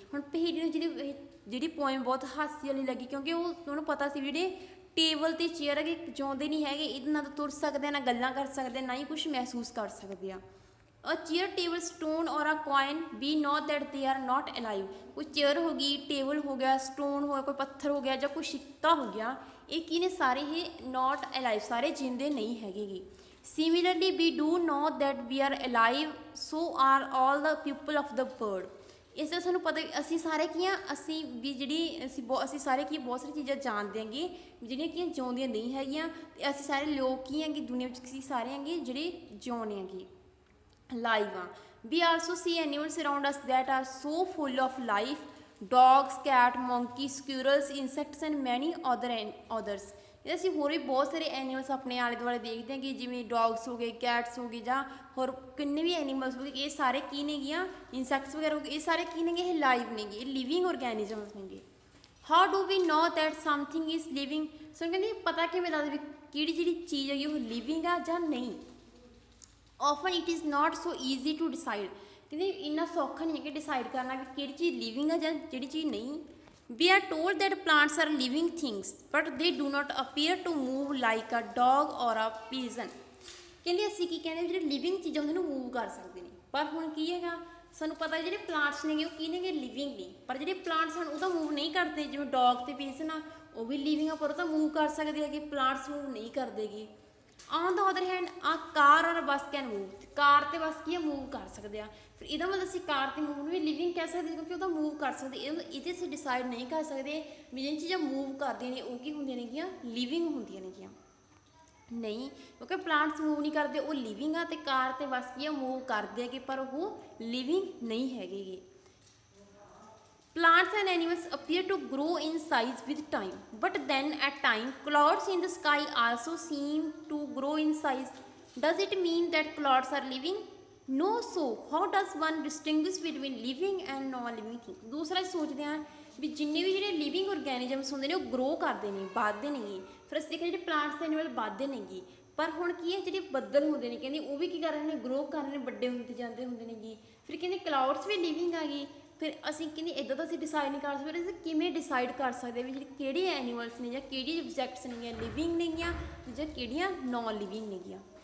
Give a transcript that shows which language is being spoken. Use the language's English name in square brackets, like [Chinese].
[Punjabi] ਹੁਣ ਪਹੇਲੀ ਨੂੰ ਜਿਹੜੀ ਪੋਇਮ ਬਹੁਤ ਹਾਸੀ ਵਾਲੀ ਲੱਗੀ ਕਿਉਂਕਿ ਉਹਨੂੰ ਪਤਾ ਸੀ ਵੀ ਜਿਹੜੇ ਟੇਬਲ ਅਤੇ ਚੇਅਰ ਹੈਗੇ ਜਿਉਂਦੇ ਨਹੀਂ ਹੈਗੇ, ਇਹਦੇ ਨਾਲ ਤੁਰ ਸਕਦੇ ਆ, ਨਾ ਗੱਲਾਂ ਕਰ ਸਕਦੇ ਆ, ਨਾ ਹੀ ਕੁਛ ਮਹਿਸੂਸ ਕਰ ਸਕਦੇ ਆ। [English] Uh chair, table, stone or uh coin we know that they are not alive. [Punjabi] ਕੋਈ ਚੇਅਰ ਹੋ ਗਈ, ਟੇਬਲ ਹੋ ਗਿਆ, ਸਟੋਨ ਹੋ ਗਿਆ, ਕੋਈ ਪੱਥਰ ਹੋ ਗਿਆ ਜਾਂ ਕੋਈ ਸਿੱਕਾ ਹੋ ਗਿਆ, ਇਹ ਕੀ ਨੇ ਸਾਰੇ ਇਹ [English] not alive, [Punjabi] ਸਾਰੇ ਜਿੰਦੇ ਨਹੀਂ ਹੈਗੇ ਗੇ। [English] Similarly, we do know that we are alive, so are all the people of the world. [Punjabi] ਇਸ ਤਰ੍ਹਾਂ ਸਾਨੂੰ ਪਤਾ ਅਸੀਂ ਸਾਰੇ ਕੀ ਆ, ਅਸੀਂ ਵੀ ਜਿਹੜੀ ਅਸੀਂ ਸਾਰੇ ਕੀ ਬਹੁਤ ਸਾਰੀ ਚੀਜ਼ਾਂ ਜਾਣਦੇ ਹੈਗੇ ਜਿਹੜੀਆਂ ਕੀ ਜਿਉਂਦੀਆਂ ਨਹੀਂ ਹੈਗੀਆਂ ਅਤੇ ਅਸੀਂ ਸਾਰੇ ਲੋਕ ਕੀ ਹੈਗੇ ਦੁਨੀਆ ਵਿੱਚ ਅਸੀਂ ਸਾਰੇ ਹੈਗੇ ਜਿਹੜੇ ਜਿਉਂਦੇ ਹੈਗੇ ਲਾਈਵ ਆ। [English] We also see animals around us that are so full of life. Dogs, cat, monkey, squirrels, insects and many others. [Punjabi] ਇਹ ਅਸੀਂ ਹੋਰ ਵੀ ਬਹੁਤ ਸਾਰੇ ਐਨੀਮਲਸ ਆਪਣੇ ਆਲੇ ਦੁਆਲੇ ਦੇਖਦੇ ਹੈਗੇ ਜਿਵੇਂ ਡੌਗਸ ਹੋ ਗਏ, ਕੈਟਸ ਹੋ ਗਏ ਜਾਂ ਹੋਰ ਕਿੰਨੇ ਵੀ ਐਨੀਮਲਸ ਹੋ ਗਏ, ਇਹ ਸਾਰੇ ਕੀ ਨੇਗੀਆਂ, ਇਨਸੈਕਟਸ ਵਗੈਰਾ ਹੋ ਗਏ, ਇਹ ਸਾਰੇ ਕੀ ਨੇਗੇ, ਇਹ ਲਾਈਵ ਨੇਗੇ, ਇਹ ਲਿਵਿੰਗ ਔਰਗੈਨਿਜ਼ਮਸ ਨੇਗੇ। [English] How do we know that something is living. [Punjabi] ਸੋ ਕਹਿੰਦੇ ਪਤਾ ਕਿਵੇਂ ਲੱਗਦਾ ਵੀ ਕਿਹੜੀ ਜਿਹੜੀ ਚੀਜ਼ ਹੈਗੀ ਉਹ ਲਿਵਿੰਗ ਆ ਜਾਂ ਨਹੀਂ। [English] Often it is not so easy to decide. [Punjabi] ਕਹਿੰਦੇ ਇੰਨਾ ਸੌਖਾ ਨਹੀਂ ਹੈ ਕਿ ਡਿਸਾਈਡ ਕਰਨਾ ਵੀ ਕਿਹੜੀ ਚੀਜ਼ ਲਿਵਿੰਗ ਆ ਜਾਂ ਜਿਹੜੀ ਚੀਜ਼ ਨਹੀਂ। [English] We are told that plants are living things, but they do not appear to move like a dog or a pigeon. [Punjabi] ਕਹਿੰਦੇ ਅਸੀਂ ਕੀ ਕਹਿੰਦੇ ਜਿਹੜੇ ਲਿਵਿੰਗ ਚੀਜ਼ਾਂ ਉਹਨਾਂ ਨੂੰ ਮੂਵ ਕਰ ਸਕਦੇ ਨੇ, ਪਰ ਹੁਣ ਕੀ ਹੈਗਾ ਸਾਨੂੰ ਪਤਾ ਜਿਹੜੇ ਪਲਾਂਟਸ ਨੇਗੇ ਉਹ ਕੀ ਨੇਗੇ ਲਿਵਿੰਗ ਨੇ, ਪਰ ਜਿਹੜੇ ਪਲਾਂਟਸ ਹਨ ਉਹ ਤਾਂ ਮੂਵ ਨਹੀਂ ਕਰਦੇ। ਜਿਵੇਂ ਡੌਗ ਅਤੇ ਪੀਜਨ ਆ ਉਹ ਵੀ ਲਿਵਿੰਗ ਆ ਪਰ ਉਹ ਤਾਂ ਮੂਵ ਕਰ ਸਕਦੇ ਹੈਗੇ, ਪਲਾਂਟਸ ਮੂਵ ਨਹੀਂ ਕਰਦੇਗੇ। [English] On the other hand a car or bus can move. [Punjabi] ਕਾਰ ਅਤੇ ਬੱਸ ਕੀ ਆ ਮੂਵ ਕਰ ਸਕਦੇ ਆ। ਫਿਰ ਇਹਦਾ ਮਤਲਬ ਅਸੀਂ ਕਾਰ ਅਤੇ ਮੂਵ ਨੂੰ ਵੀ ਲਿਵਿੰਗ ਕਹਿ ਸਕਦੇ ਕਿਉਂਕਿ ਉਹ ਤਾਂ ਮੂਵ ਕਰ ਸਕਦੇ। ਇਹਦੇ ਅਸੀਂ ਡਿਸਾਈਡ ਨਹੀਂ ਕਰ ਸਕਦੇ ਵੀ ਜਿਹੜੀਆਂ ਚੀਜ਼ਾਂ ਮੂਵ ਕਰਦੀਆਂ ਨੇ ਉਹ ਕੀ ਹੁੰਦੀਆਂ ਨੇਗੀਆਂ, ਲਿਵਿੰਗ ਹੁੰਦੀਆਂ ਨੇਗੀਆਂ ਨਹੀਂ, ਕਿਉਂਕਿ ਪਲਾਂਟਸ ਮੂਵ ਨਹੀਂ ਕਰਦੇ ਉਹ ਲਿਵਿੰਗ ਆ ਅਤੇ ਕਾਰ ਅਤੇ ਬੱਸ ਕੀ ਆ ਮੂਵ ਕਰਦੇ ਹੈਗੇ ਪਰ ਉਹ ਲਿਵਿੰਗ ਨਹੀਂ ਹੈਗੇ। [English] Plants and animals appear to grow in size with time, but then at time clouds in the sky also seem to grow in size. Does it mean that clouds are living? No. So how does one distinguish between living and non-living things? [Punjabi] ਦੂਸਰਾ ਸੋਚਦੇ ਹਾਂ ਵੀ ਜਿੰਨੇ ਵੀ ਜਿਹੜੇ living ਔਰਗੈਨਿਜ਼ਮਸ ਹੁੰਦੇ ਨੇ ਉਹ grow ਕਰਦੇ ਨੇ, ਵੱਧਦੇ ਨੇਗੇ। ਫਿਰ ਅਸੀਂ ਦੇਖਿਆ ਜਿਹੜੇ ਪਲਾਂਟਸ ਅਤੇ ਐਨੀਮਲ ਵੱਧਦੇ ਨੇਗੇ, ਪਰ ਹੁਣ ਕੀ ਹੈ ਜਿਹੜੇ ਬੱਦਲ ਹੁੰਦੇ ਨੇ ਕਹਿੰਦੇ ਉਹ ਵੀ ਕੀ ਕਰ ਰਹੇ ਨੇ, ਗਰੋ ਕਰ ਰਹੇ ਨੇ, ਵੱਡੇ ਹੁੰਦੇ ਜਾਂਦੇ ਹੁੰਦੇ ਨੇਗੇ। ਫਿਰ ਕਹਿੰਦੇ ਕਲਾਉਡਸ ਵੀ ਲਿਵਿੰਗ ਆ ਗਈ। ਫਿਰ ਅਸੀਂ ਕਹਿੰਦੇ ਇੱਦਾਂ ਤਾਂ ਅਸੀਂ ਡਿਸਾਈਡ ਨਹੀਂ ਕਰ ਸਕਦੇ, ਅਸੀਂ ਕਿਵੇਂ ਡਿਸਾਈਡ ਕਰ ਸਕਦੇ ਵੀ ਜਿਹੜੇ ਕਿਹੜੇ ਐਨੀਮਲਸ ਨੇ ਜਾਂ ਕਿਹੜੀ ਸਬਜੈਕਟਸ ਨੇਗੀਆਂ ਲਿਵਿੰਗ ਨੇਗੀਆਂ ਜਾਂ ਕਿਹੜੀਆਂ ਨੋਨ ਲਿਵਿੰਗ ਨੇਗੀਆਂ।